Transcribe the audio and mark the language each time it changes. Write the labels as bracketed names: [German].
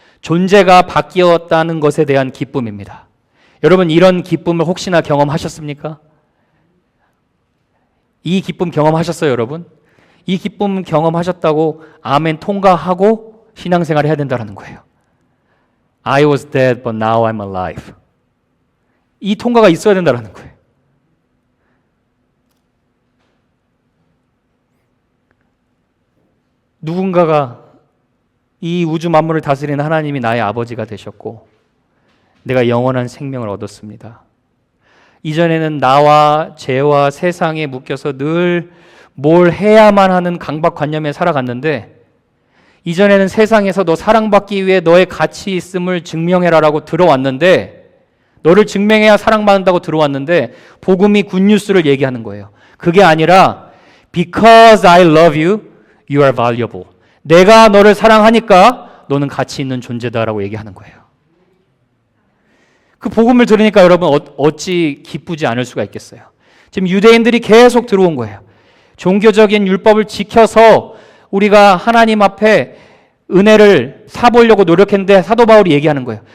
[Korean] 존재가 바뀌었다는 것에 대한 기쁨입니다. 여러분, 이런 기쁨을 혹시나 경험하셨습니까? 이 기쁨 경험하셨어요, 여러분? 이 기쁨 경험하셨다고 아멘 통과하고 신앙생활을 해야 된다는 거예요. [English] I was dead, but now I'm alive. [Korean] 이 통과가 있어야 된다는 거예요. 누군가가 이 우주 만물을 다스리는 하나님이 나의 아버지가 되셨고 내가 영원한 생명을 얻었습니다. 이전에는 나와 죄와 세상에 묶여서 늘 뭘 해야만 하는 강박관념에 살아갔는데, 이전에는 세상에서 너 사랑받기 위해 너의 가치 있음을 증명해라라고 들어왔는데, 너를 증명해야 사랑받는다고 들어왔는데 복음이 굿뉴스를 얘기하는 거예요. 그게 아니라 [English] Because I love you, you are valuable. [Korean] 내가 너를 사랑하니까 너는 가치 있는 존재다라고 얘기하는 거예요. 그 복음을 들으니까 여러분 어찌 기쁘지 않을 수가 있겠어요. 지금 유대인들이 계속 들어온 거예요. 종교적인 율법을 지켜서 우리가 하나님 앞에 은혜를 사보려고 노력했는데 사도 바울이 얘기하는 거예요.